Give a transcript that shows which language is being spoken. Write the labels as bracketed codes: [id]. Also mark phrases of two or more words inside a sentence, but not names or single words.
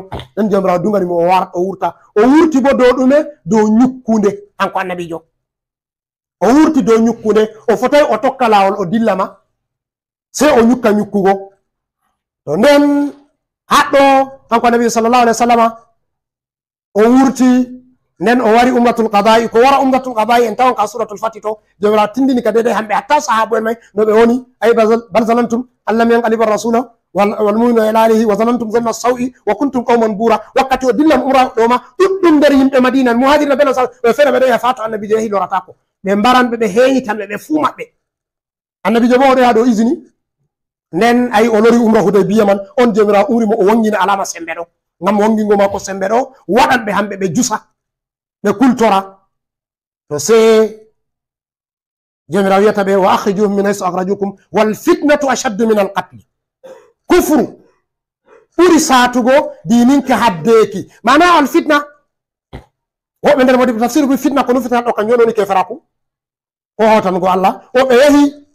[ff] nden jomirawo dunganimo o wurta o wurti bo dow ɗume dow ñukkunde hanko annabijo o wurti dow ñukkunde o fotai o tokka lawol o dillama sey o ñukka ñukkugo to nden haɗɗo hanko annabijo [ar] صلى الله عليه وسلم [ff] o wurti nden o wari [ar] عمرة القضاء [ff] ko wara [ar] عمرة القضاء [ff] en tawan ka suratul fati to jomirawo tindini ka dedei hamɓe hatta sahabu en may no ɓe woni ay [ar] بل ظننتم ألن ينقلب الرسول والمؤمنون إلى أهله وظننتم ظن السوء وكنتم قوما بورا [ff] wakkati o dillan umra ɗo ma ɗuɗɗum nder yimɓe madina muhajirina be lasar ɓe feere ɓe ɗo yaha fato annabijo yahi loratako ɓe mbaranɓe ɓe heñitanɓe ɓe fuu maɓɓe annabijo bo oɗo yaha ɗo usini nden ayi o lori umra Hudaybiya man on jomirawo umri mo o wangina alama sembe ɗo ngam wangingo mako sembe ɗo waɗan ɓe hamɓe ɓe jusa ɓe kultora to sey jomirawo wiyata ɓe [ar] وأخرجوهم من حيث أخرجوكم والفتنة أشد من القتل [ff] kufru ɓuri satugo dininka haddeki mana [ar] الفتنة [ff] woɓɓe nder modi tafsir bi fitna ko nufitata ɗo kanjum woni keferaku ko hawtango Allah o ɓe yahi